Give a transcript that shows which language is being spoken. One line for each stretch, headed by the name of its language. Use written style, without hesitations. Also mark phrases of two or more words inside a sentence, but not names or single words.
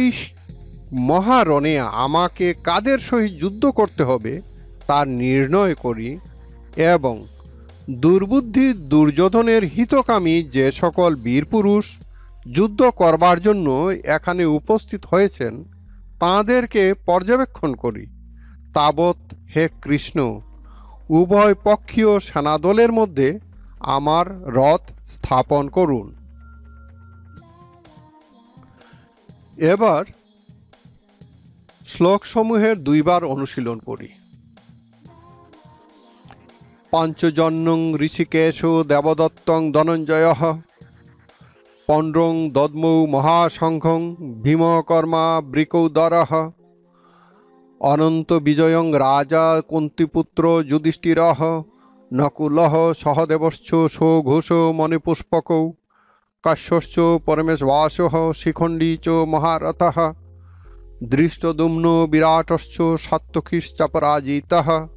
Bangla: মহারণে আমাকে কাদের সহিত যুদ্ধ করতে হবে তা নির্ণয় করি, এবং দুর্বুদ্ধি দুর্যোধনের হিতকামী যে সকল বীরপুরুষ যুদ্ধ করবার জন্য এখানে উপস্থিত হয়েছেন তাঁদেরকে পর্যবেক্ষণ করি, তাবৎ হে কৃষ্ণ উভয় পক্ষীয় সেনাদলের মধ্যে আমার রথ স্থাপন করুন। এবার শ্লোকসমূহের দুইবার অনুশীলন করি।
Sanskrit: পঞ্চজন্যং ঋষিকেশ দেবদত্তং ধনঞ্জয় পণ্ড্রং দদ্মৌ মহাশঙ্খং ভীমকর্মা বৃকৌদরঃ অনন্ত বিজয়ং রাজা কুন্তিপুত্র যুধিষ্ঠিরঃ নকুলঃ সহদেবশ্চ সঘোষ মণিপুষ্পকৌ কাশ্যশ্চ পরমেশবাসঃ শিখণ্ডী চ মহারথঃ দৃষ্টদ্যুম্নো বিরাটশ্চ সাত্যকীশ্চাপরাজিতঃ